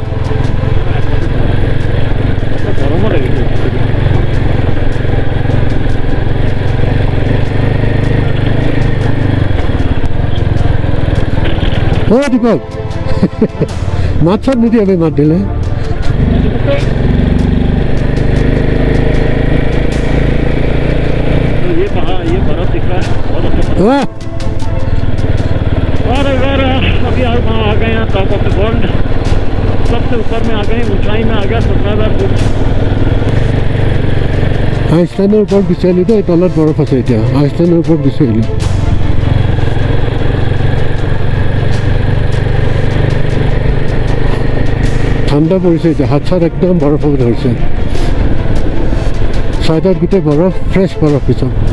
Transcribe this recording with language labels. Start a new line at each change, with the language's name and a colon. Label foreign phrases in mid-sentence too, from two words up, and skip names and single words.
Assamese: গৰমো লাগিছে দীপক মাত চাত নিদিয়ে মাত দিলে
Hindi: ये बर्फ दिख रहा है बहुत अच्छा अरे अभी वहाँ आ गए हैं
English: top of the world
Hindi: सबसे ऊपर में आ गए ऊंचाई में आ गया 17,000 फुट
Assamese: আইচলেণ্ডৰ ওপৰত বিচাৰিলোঁ দেই তলত বৰফ আছে এতিয়া আইচলেণ্ডৰ ওপৰত বিচাৰিলোঁ ঠাণ্ডা পৰিছে এতিয়া হাত চাত একদম বৰফ হ'ব ধৰিছে ছাইডত গোটেই বৰফ ফ্ৰেছ বৰফ পিছত